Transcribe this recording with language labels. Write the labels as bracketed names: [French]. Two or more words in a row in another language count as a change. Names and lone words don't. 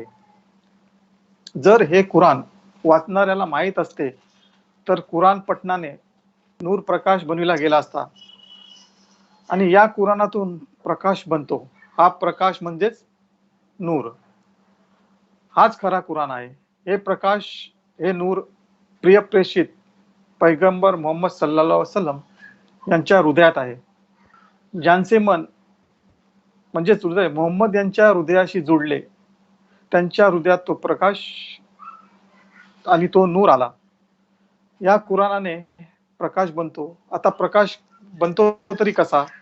[Marathi] जर हे कुराण वाचणाऱ्याला माहीत असते तर कुराण पठणाने नूर प्रकाश बनविला गेला असता. आणि या कुराणातून प्रकाश बनतो, हा प्रकाश म्हणजेच नूर. हाच खरा कुराण आहे. हे प्रकाश, हे नूर प्रिय प्रेषित पैगंबर मोहम्मद [Arabic] صلى الله عليه وسلم [Marathi] यांच्या हृदयात आहे. ज्यांचे मन म्हणजेच हृदय मोहम्मद यांच्या हृदयाशी जोडले, त्यांच्या हृदयात तो प्रकाश आणि तो नूर आला. या कुराणाने प्रकाश बनतो. आता प्रकाश बनतो तरी कसा?